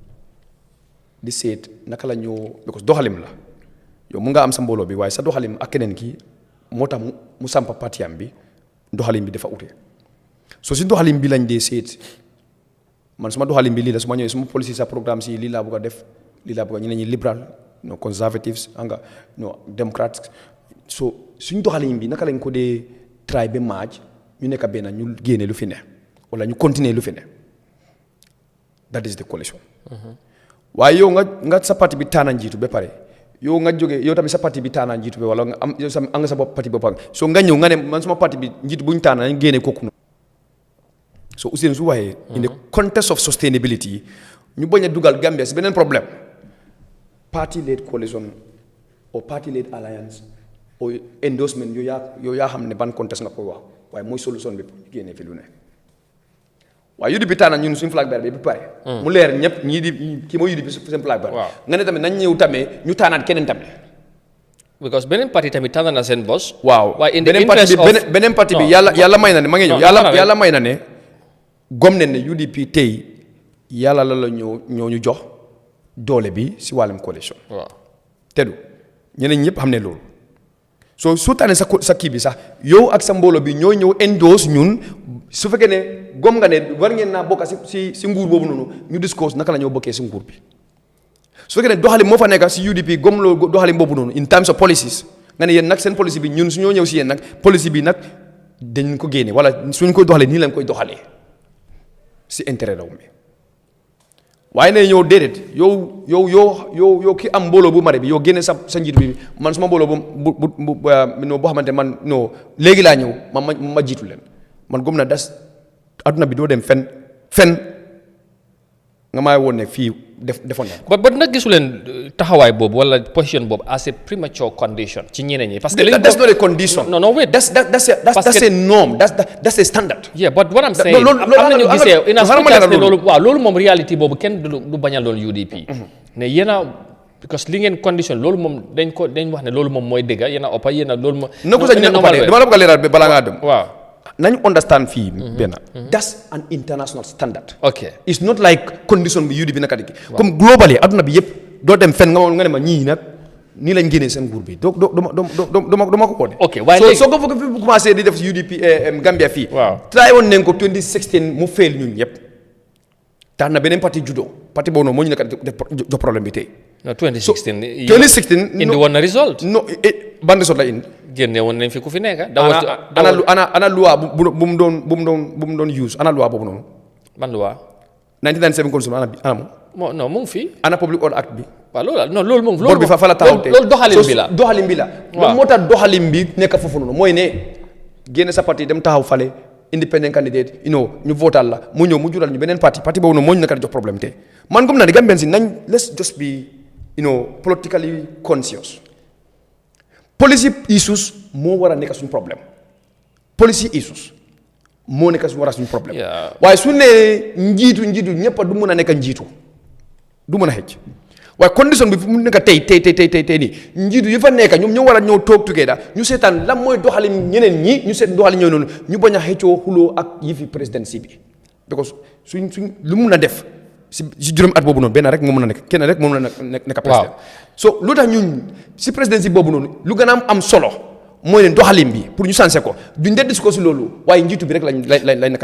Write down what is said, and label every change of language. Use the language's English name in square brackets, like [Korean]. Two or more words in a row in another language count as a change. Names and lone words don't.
[Wolof] di seet naka la ñoo because doxalim la yow mun nga am sa mbooloo bi waaye sa doxalim ak keneen ki moo tax mu sampa patiyam bi doxalim bi dafa ute so si doxalim bi lañ dee seet man suma doxalim bi lii la su ma ñëwee suma policy sa programme si lii laa bëgg a def lii laa bëgg a ñeneen ñi [English] liberal conservatives [Wolof] anga democrats so suñ doxalim bi naka lañ ko dee try ba maaj ñu nekk benn ñu génne lu fi ne wala ñu continuer lu fi ne [English] that is the coalition [Wolof] waaye yow nga sa parti bi taana njiitu ba pare yow nga jógee yow tamit sa parti bi taana njiitu ba wala nga am yow am nga sa bopp parti boppam so nga ñëw nga ne man suma parti bi njiitu bu ñu taana nañ génne kooku so Ousainou su waxee [English] in the context of sustainability [Wolof] ñu bañ a dugal Gambia si beneen problème [English] party-led coalition or party-led alliance or endorsement [Wolof] yow yaa xam ne ban contexte nga koy wax waaye mooy solution bi ñu génnee fi lu ne waaye UDP taana ñun suñu [English] flag bearer [Wolof] bi pare mu leer ñëpp ñii di kii mooy UDP seen [English] flag bearer [Wolof] nga ne tamit nañ ñëw tamit ñu taanaat keneen tamit because beneen parti tamit tànn na seen boss waaw [English] waaye in the interest of [Wolof] beneen parti bi yàlla may na ne ma ngi ñëw yàlla may na ne gom ne UDP tey yàlla la ñoo ñu jox doole bi si wàllum coalition teddu ñeneen ñëpp xam ne loolu so su tànnee sa kii bi sax yow ak sa mbooloo bi ñoo ñëw endorse ñun su fekkee ne gom nga ne war ngeen naa bokk si nguur boobu noonu ñu discours naka la ñoo bokkee si nguur bi su fekkee ne doxalin moo fa nekk si UDP gom loo doxalin boobu noonu [English] in terms of policies [Wolof] nga ne yéen nag seen policy bi ñun su ñoo ñëw si yéen nag policy bi nag dañ ko génne wala suñ koy doxalee nii lañ koy doxalee si intérêt réew mi waaye ne ñëw déedéet yow ki am mbooloo bu mare bi yow génne sa njiit bi man suma mbooloo boo xamante man non léegi laa ñëw ma jiitu leen man gëm na adduna bi doo dem fen nga maay woon ne fii defoon na ba nag gisu leen taxawaay boobu wala position boobu [English] as a premature condition [Wolof] ci ñeneen ñi [French] parce que [English] that's not a condition no wait that's a norm that's a standard but what I'm saying [Wolof] am nañu gisee ina ne loolu waaw loolu moom réalité boobu kenn du bañal loolu UDP ne yéena because li ngeen condition loolu moom dañ wax ne loolu moom mooy dëgga yéena oppa yéena loolu moom dama la bëgg a leeral balaa ngaa dem waaw nañu understand fii benn [English] that's an international standard it's not like condition [Wolof] bi UDP naka di comme globally adduna bi yëpp doo dem fen nga ne ma ñii nag nii lañ génnee seen nguur bi doma ko de waaye léegi soo ko foog fi commencé di def UDP Gambia fii try woon nañ ko 2016 mu fail ñun ñëpp tax na beneen parti judo parti boobu noonu moo ñu nekk def jox problème bi tey 2016 indi woon na result ban result la indi génne woon nañ fi ku fi nekk ana loi bu mu doon use ana loi boobu noonu ban loi 1997 constitution ana moom non mu ngi fi ana [English] public order act [Wolof] bi waaw loolu moom bor bi fa la taxaw tey loolu doxalin bi la moom moo tax doxalin bi nekk foofu noonu mooy ne génne sa parti dem taxaw fale [English] independent candidate [Wolof] ñu votal la mu ñëw mu jural ñu beneen parti boobu noonu moo ñu nekk di jox problème tey man gëm naa ne Gambien si nañ [English] let's just be politically conscious policy issues [Wolof] moo war a nekk suñu problème [English] policy issues [Wolof] moo nekk war a suñu problème waaye su ne njiitu ñëpp du mën a nekk njiitu du mën a xëcc waaye condition bi fu mu nekk tey nii njiitu yi fa nekk ñoom ñoo war a ñëw toog together ñu seetaan lan mooy doxalin ñeneen ñi ñu seet doxalin ñooy noonu ñu bañ a xëccoo xuloo ak yi fi présidence bi because suñ lu mun a def si juróomi at boobu noonu benn rek moo mën a nekk kenn rek moo mën a nekk président so lu tax ñun si présidence boobu noonu lu gën a am solo mooy ne doxalin bi pour ñu sensé ko duñ dee ko si loolu waaye njiitu bi rek lañ nekk.